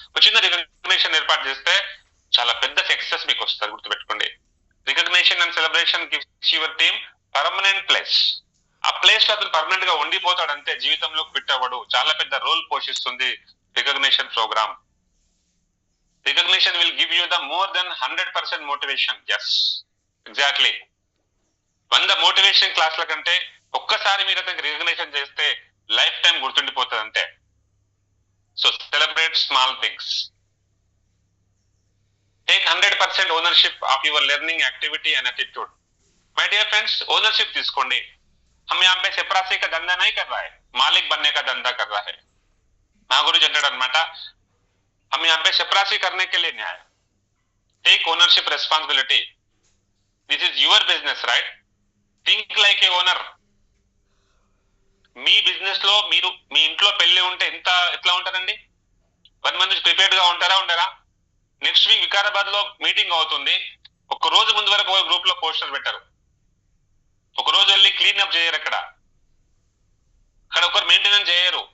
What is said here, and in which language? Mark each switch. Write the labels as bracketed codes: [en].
[te] ఒక చిన్న రికగ్నిషన్ ఏర్పాటు చేస్తే చాలా పెద్ద సక్సెస్ మీకు వస్తుంది, గుర్తుపెట్టుకోండి. [en] Recognition and celebration gives your team permanent place. [te] ఆ ప్లేస్ లో అతను పర్మనెంట్ గా ఉండిపోతాడు, అంతే, జీవితంలో క్విట్ అవ్వడు. చాలా పెద్ద రోల్ పోషిస్తుంది recognition programme. [en] Recognition will give you the more than 100% motivation. Yes, exactly. [te] 100 motivation క్లాసుల కంటే ఒక్కసారి మీరు అతనికి రికగ్నిషన్ చేస్తే లైఫ్ టైం గుర్తుండిపోతుంది, అంతే. [en] So celebrate small things. Take 100% ownership of your learning activity and attitude. My dear friends, ownership తీసుకోండి. [hi] हम यहाँ पे चपरासी का धंधा नहीं कर रहा है, मालिक बनने का धंधा कर रहा है. [te] మా గురించి అంటాడు అనమాట, [hi] हम यहाँ पे चपरासी करने के लिए नहीं आए. [en] Take ownership responsibility. This is your business, right? Think like a owner. [te] మీ business లో మీరు, మీ ఇంట్లో పెళ్లి ఉంటే ఎట్లా ఉంటారండి? 1 మంత్ నుంచి ప్రిపేర్డ్ గా ఉండరా? నెక్స్ట్ వీక్ వికారాబాద్ లో మీటింగ్ అవుతుంది, ఒక రోజు ముందు వరకు గ్రూప్ లో పోస్టర్ పెట్టారు, ఒక రోజు వెళ్ళి క్లీన్ అప్ చేయరు, అక్కడ ఒకరు మెయింటెనెన్స్ చేయరు.